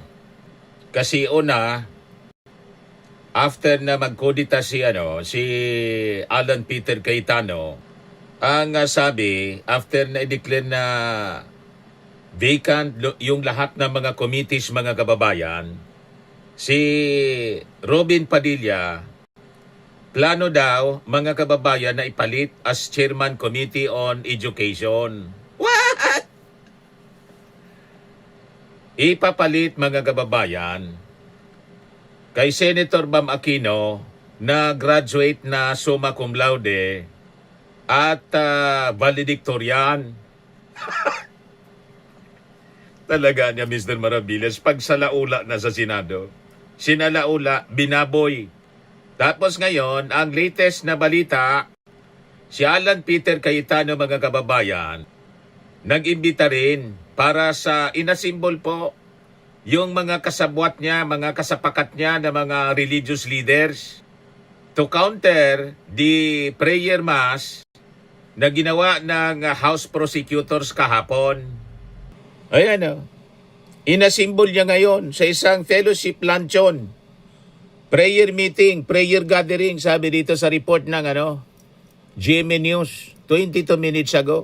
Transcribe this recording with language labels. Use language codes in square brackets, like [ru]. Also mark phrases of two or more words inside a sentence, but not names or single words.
[tl] Kasi una, after na magkudita si Alan Peter Cayetano, ang sabi, after na i-declare na vacant yung lahat ng mga committees mga kababayan, si Robin Padilla, plano daw, mga kababayan, na ipalit [en] as Chairman Committee on Education. [tl] What? Ipapalit, mga kababayan, kay Senator Bam Aquino na graduate na [la] summa cum laude [tl] at valedictorian. Talaga niya, Mr. Maravillas, pag salaula na sa Senado, sinalaula, binaboy. Tapos ngayon, ang latest na balita, si Alan Peter Cayetano mga kababayan, nag-imbita rin para sa inasimbol po yung mga kasabwat niya, mga kasapakat niya na mga [en] religious leaders to counter the prayer mass [tl] na ginawa ng House Prosecutors kahapon. Ayan inasimbol niya ngayon sa isang fellowship luncheon. [en] Prayer meeting, prayer gathering, [tl] sabi dito sa [en] report ng GMA News 22 minutes ago.